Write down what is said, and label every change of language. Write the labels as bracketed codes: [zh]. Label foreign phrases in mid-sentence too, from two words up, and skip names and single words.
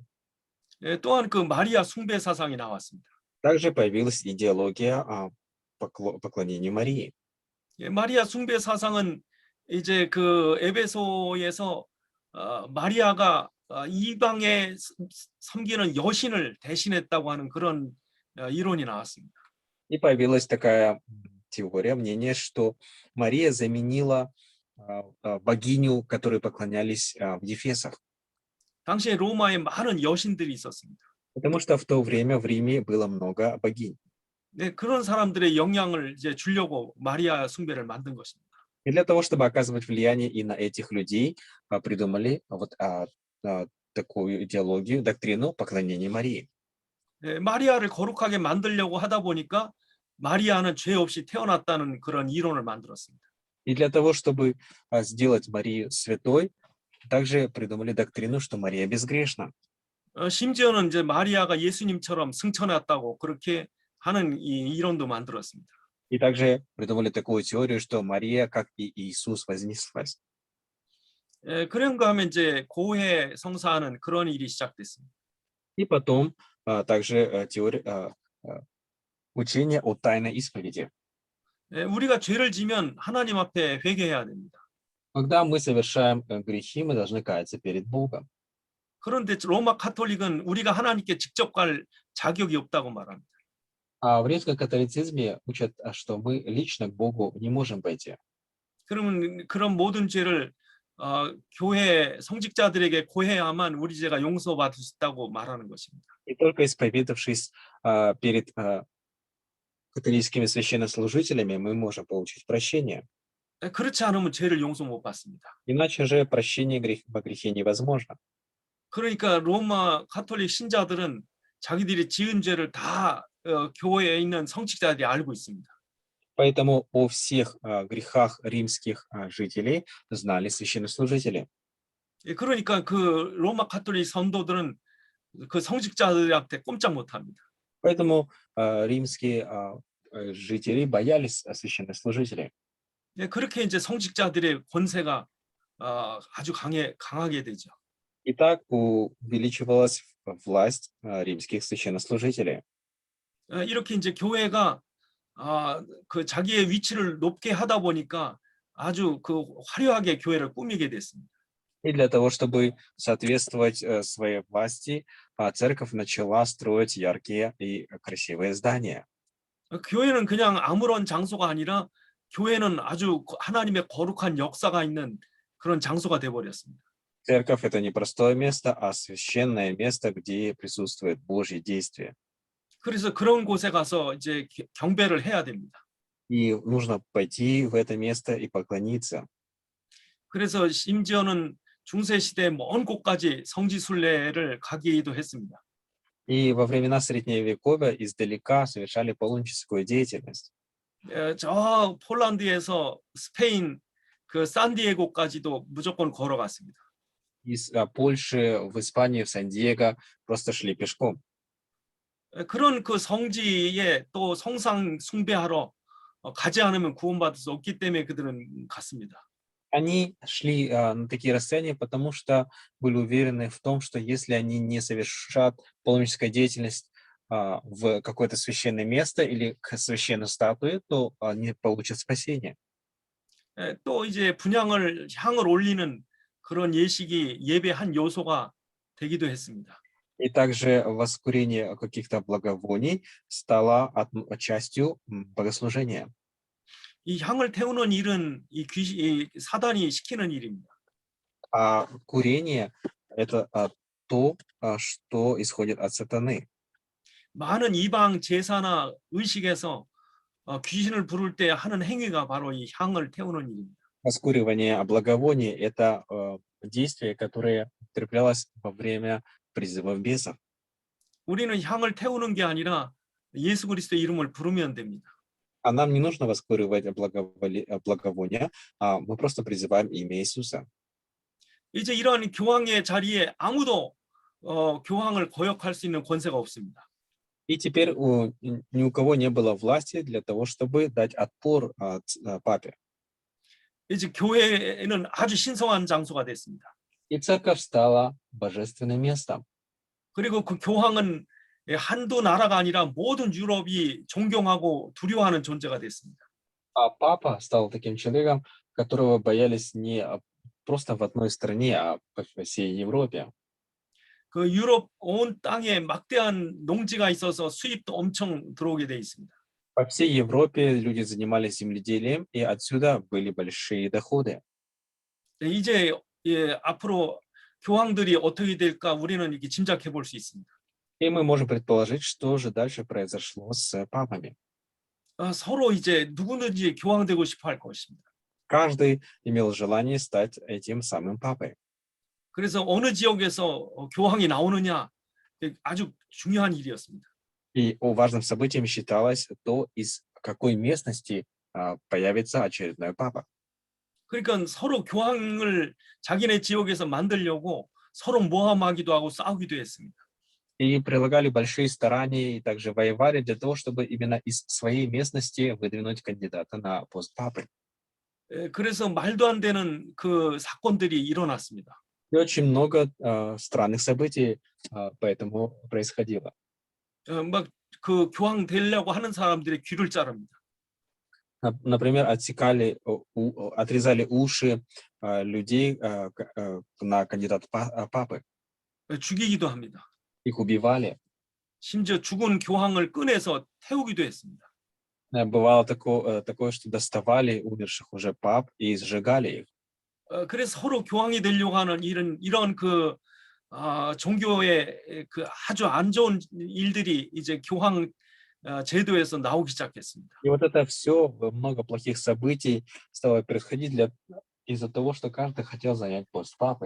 [ko] 또한 그 마리아 숭배 사상이 나왔습니다. [ru] Также появилась идеология поклонению Марии. [ko] 마리아 숭배 사상은 이제 그 에베소에서 마리아가 이방에 섬기는 여신을 대신했다고 하는 그런 이론이 나왔습니다. [ru] И появилась такая теория, мнение, что Мария заменила богиню, которой поклонялись в Ефесах. [ko] 당시에 로마에 많은 여신들이 있었습니다. [ru] Потому что в то время в Риме было много богинь. [ko] 네, 그런 사람들의 영향을 이제 주려고 마리아 숭배를 만든 것입니다. [ru] И для того, чтобы оказывать влияние и на этих людей, придумали вот такую идеологию, доктрину поклонения Марии. [ko] 네, 마리아를 거룩하게 만들려고 하다 보니까 마리아는 죄 없이 태어났다는 그런 이론을 만들었습니다. [ru] И для того, чтобы сделать Марию святой, также придумали доктрину, что Мария безгрешна. [ko] 심지어는 이제 마리아가 예수님처럼 승천했다고 그렇게 하는 이 이론도 만들었습니다. [ru] И также придумали такую теорию, что Мария, как и Иисус, вознеслась. [ko] 그런가 하면 이제 고해 성사하는 그런 일이 시작됐습니다. [ru] И потом также теория, учение о тайной исповеди. [ko] 우리가 죄를 지면 하나님 앞에 회개해야 됩니다. [ru] Когда мы совершаем грехи, мы должны каяться перед Богом. [ko] 그런데 로마 카톨릭은 우리가 하나님께 직접 갈 자격이 없다고 말합니다. [ru] А в римском католицизме учат, что мы лично к Богу не можем пойти. [ko] 그러면 그런 모든 죄를 교회 성직자들에게 고해야만 우리 죄가 용서받을 수 있다고 말하는 것입니다. [ru] И только исповедавшись перед католическими священнослужителями, мы можем получить прощение. [ko] 그렇지 않으면 죄를 용서 못 받습니다. [ru] Иначе же прощение во грехе невозможно. [ko] 그러니까 로마 가톨릭 신자들은 자기들이 지은 죄를 다 교회에 있는 성직자들이 알고 있습니다. [ru] Поэтому о всех грехах римских жителей знали священнослужители. [ko] 예, 그러니까 그 로마 가톨릭 성도들은 그 성직자들한테 꼼짝 못합니다. [ru] Поэтому римские жители боялись священнослужителей. [ko] 예, 그렇게 이제 성직자들의 권세가 아주 강하게 되죠. [ru] И так увеличивалась власть римских священнослужителей. [ko] 이렇게 이제 교회가 그 자기의 위치를 높게 하다 보니까 아주 그 화려하게 교회를 꾸미게 됐습니다. [ru] И для того, чтобы соответствовать своей власти, церковь начала строить яркие и красивые здания. [ko] 교회는 그냥 아무런 장소가 아니라 교회는 아주 하나님의 거룩한 역사가 있는 그런 장소가 돼 버렸습니다. [ru] Церковь — это не простое место, а священное место, где присутствует Божье действие. [ko] 그래서 그런 곳에 가서 이제 경배를 해야 됩니다. [ru] И нужно пойти в это место и поклониться. [ko] 그래서 심지어는 중세 시대 먼 곳까지 성지순례를 가기도 했습니다. [ru] И во времена Средневековья издалека совершали паломническую деятельность. [ko] 저 폴란드에서 스페인 그 산디에고까지도 무조건 걸어갔습니다. [ru] Из Польши в Испанию, в Сан-Диего просто шли пешком. [ko] 그런 그 성지에 또 성상 숭배하러 가지 않으면 구원받을 수 없기 때문에 그들은 갔습니다. [ru] Они шли на такие расстояния, потому что были уверены в том, что если они не совершат паломническую деятельность в какое-то священное место или к священной статуе, то они получат спасение. [ko] 또 이제 향을 올리는 그런 예배 한 요소가 되기도 했습니다. [ru] И также воскурение каких-то благовоний стало частью богослужения. [ko] 이 향을 태우는 일은 이 사단이 시키는 일입니다. [ru] А курение — это то, что исходит от сатаны. [ko] 많은 이방 제사나 의식에서 귀신을 부를 때 하는 행위가 바로 이 향을 태우는 일입니다. [ru] Воскуривание благовоний — это действие, которое употреблялось во время призыва бесов. [ko] 우리는 향을 태우는 게 아니라 예수 그리스도의 이름을 부르면 됩니다. [ru] А нам не нужно воскуривать благовония, мы просто призываем имя Иисуса. [ko] 이제 이러한 교황의 자리에 아무도 교황을 거역할 수 있는 권세가 없습니다. [ru] И теперь ни у кого не было власти для того, чтобы дать отпор папе. [ko] 이제 교회는 아주 신성한 장소가 됐습니다. [ru] И церковь стала божественным местом. [ko] 그리고 그 교황은 한두 나라가 아니라 모든 유럽이 존경하고 두려워하는 존재가 됐습니다. [ru] А папа стал таким человеком, которого боялись не просто в одной стране, а по всей Европе. [ko] 그 유럽 온 땅에 막대한 농지가 있어서 수입도 엄청 들어오게 돼 있습니다. [ru] По всей Европе люди занимались земледелием, и отсюда были большие доходы. [ko] 이제 앞으로 교황들이 어떻게 될까 우리는 이렇게 짐작해 볼 수 있습니다. [ru] И мы можем предположить, что же дальше произошло с папами. [ko] 서로 이제 누구든지 교황 되고 싶어 할 것입니다. [ru] Каждый имел желание стать этим самым папой. [ko] 그래서 어느 지역에서 교황이 나오느냐 아주 중요한 일이었습니다. [ru] И важным событием считалось то, из какой местности появится очередной папа. [ko] 그러니까 서로 교황을 자기네 지역에서 만들려고 서로 모함하기도 하고 싸우기도 했습니다. [ru] И прилагали большие старания и также воевали для того, чтобы именно из своей местности выдвинуть кандидата на пост папы. [ko] 그래서 말도 안 되는 그 사건들이 일어났습니다. [ru] И очень много странных событий поэтому происходило. [ko] 막 그 교황 되려고 하는 사람들의 귀를 자릅니다. [ru] Например, отрезали уши людей на кандидата папы. [ko] 죽이기도 합니다. [ru] Их убивали. [ko] 심지어 죽은 교황을 꺼내서 태우기도 했습니다. [ru] Бывало такое, что доставали умерших уже пап и сжигали их. [ko] 그래서 서로 교황이 되려고 하는 이런 그 종교의 그 아주 안 좋은 일들이 이제 교황 제도에서 나오기 시작했습니다. [ru] И вот это все, много плохих событий стало происходить из-за того, что каждый хотел занять пост папы.